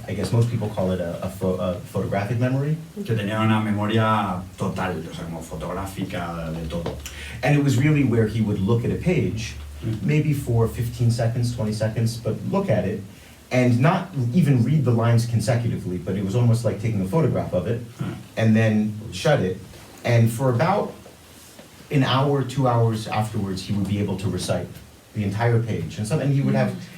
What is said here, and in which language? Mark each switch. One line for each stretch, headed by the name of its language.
English: I guess most people call it a photographic memory.
Spanish: Que tenía una memoria total, o sea, como fotográfica de todo.
English: And it was really where he would look at a page, maybe for 15 seconds, 20 seconds, but look at it, and not even read the lines consecutively, but it was almost like taking a photograph of it, and then shut it. And for about an hour, 2 hours afterwards, he would be able to recite the entire page. And he would have